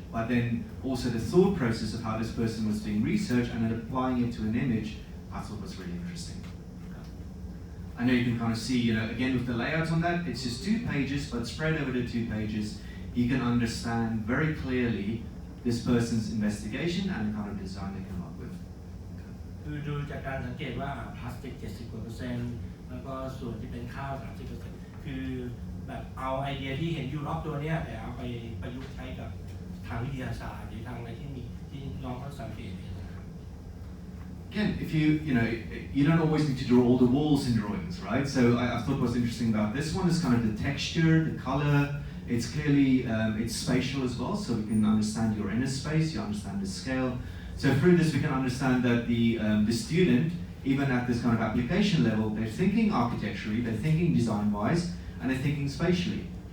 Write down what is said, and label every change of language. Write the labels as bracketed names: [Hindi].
[English] But then also the thought process of how this person was doing research and then applying it to an image, I thought was really interesting. I know you can kind of see, again with the layout on that, it's just 2 pages, but spread over the 2 pages, you can understand very clearly this person's investigation and the kind of design they come up with. [Thai] คือดูจากการสังเกตว่าพลาสติก 70% แล้วก็ส่วนที่เป็นข้าว 30% คือแบบเอาไอเดียที่เห็นอยู่รอบตัวเนี่ยแต่เอาไปประยุกต์ใช้กับทางวิทยาศาสตร์หรือทางอะไรที่น้องเขาสังเกตเห็นนะครับ [English] Again, if you don't always need to draw all the walls in drawings, right? So I thought what's interesting about this one is kind of the texture, the color. It's clearly it's spatial as well, so we can understand your inner space, you understand the scale. So through this, we can understand that the student, even at this kind of application level, they're thinking architecturally, they're thinking design-wise, and they're thinking spatially.